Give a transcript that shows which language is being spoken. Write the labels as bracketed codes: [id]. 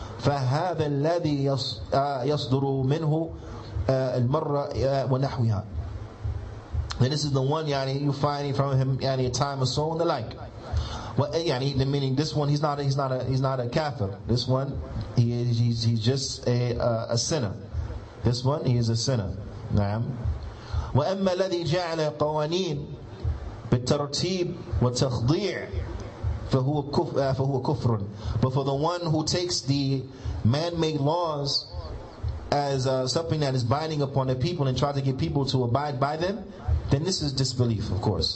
[ar] فَهَذَا الَّذِي يَصْدُرُ مِنْهُ الْمَرَّةِ وَنَحْوِهَا, [en] then this is the one you find from him a time or so and the like. Meaning this one he's not a kafir. This one he's just a sinner. This one he is a sinner. نعم. [ar] وأما الذي جعل قوانين بالترتيب والتخضيع فهو كفر. [en] But for the one who takes the man-made laws as something that is binding upon the people and tries to get people to abide by them, then this is disbelief, of course.